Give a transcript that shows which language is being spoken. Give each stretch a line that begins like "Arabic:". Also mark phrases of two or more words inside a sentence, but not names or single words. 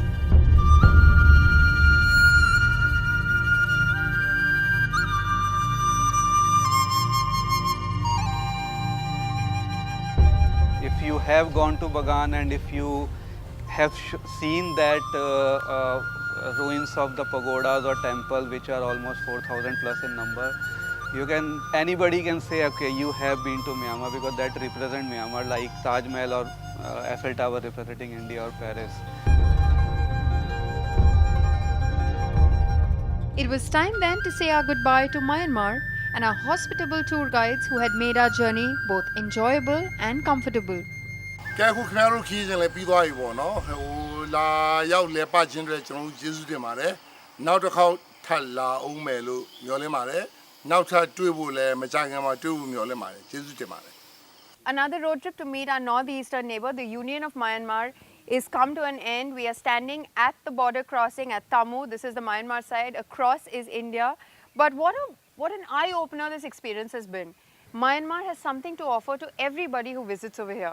English: If you have gone to Bagan and if you have seen that ruins of the pagodas or temple which are almost 4,000 plus in number, anybody can say, okay, you have been to Myanmar, because that represents Myanmar, like Taj Mahal or Eiffel Tower representing India or Paris. It was time then to say our goodbye to Myanmar and our hospitable tour guides who had made our journey both enjoyable and comfortable.
Burmese: ကဲအခုခင်ဗျားတို့ခီးစဉ်လည်းပြီးသွားပြီပေါ့နော်ဟိုလာရောက်လဲပတ်ခြင်းတွေကျွန်တော်တို့ကျေးဇူးတင်ပါတယ်နောက်တစ်ခေါက်ထပ်လာအောင်မယ်လို့မျှော်လင့်ပါတယ်နောက်ထပ်တွေ့ဖို့လည်းမကြခင်မှာတွေ့ဖို့မျှော်လင့်ပါတယ်ကျေးဇူးတင်ပါတယ်
English: Another road trip to meet our northeastern neighbor, the Union of Myanmar, is come to an end. We are standing at the border crossing at Tamu. This is the Myanmar side. Across is India. But what an eye-opener this experience has been. Myanmar has something to offer to everybody who visits over here.